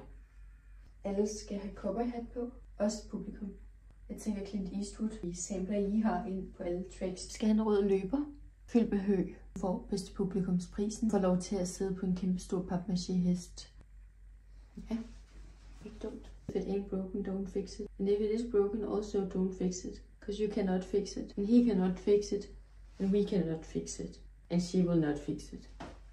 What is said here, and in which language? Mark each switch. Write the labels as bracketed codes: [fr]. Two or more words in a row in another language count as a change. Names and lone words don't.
[da] Alle skal have cowboyhat på. Også publikum. Jeg tænker Clint Eastwood. Vi sampler I har ind på alle tracks. Skal have en rød løber. Fyldt med hø. Får bedste publikumsprisen. Får lov til at sidde på en kæmpe stor papmaché-hest. Ja, ikke dumt. [en] If it ain't broken, don't fix it. And if it is broken, also don't fix it. Because you cannot fix it. And he cannot fix it. And we cannot fix it. And she will not fix it.